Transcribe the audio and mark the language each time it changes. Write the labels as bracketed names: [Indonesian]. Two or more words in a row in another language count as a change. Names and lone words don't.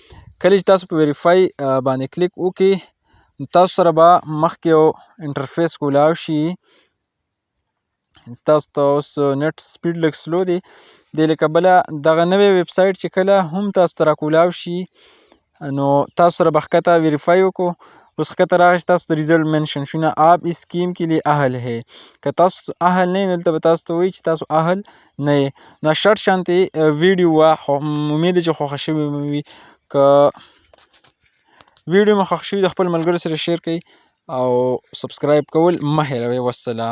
[Pashto] کله چې تاسو په ویریفای باندې کلیک وکړئ، نو تاسو سره به مخکې یو انټرفیس کولاو شي. تاسو ته اوس نیټ سپیډ لږ سلو دی. دې له کبله دغه نوی ویب سایټ چې کله هم تاسو ته راکولاو شي، نو تاسو سره به ښکته ویریفای وکړو. اوس ښکته راغی چې تاسو ته ریزلټ منشن شو نه، [Urdu] آپ اس اسکیم کے لیے اهل ہے. [Pashto] که تاسو اهل نه یې، دلته به تاسو ته وایي چې تاسو اهل نه یې. نو شرط شانتې ویډیو وه، امید چې خوښه شوې مو وي. که ویډیو مو خوښ شوي د خپل ملګرو سره شیر کړئ او سبسکرایب کول مه هیروئ.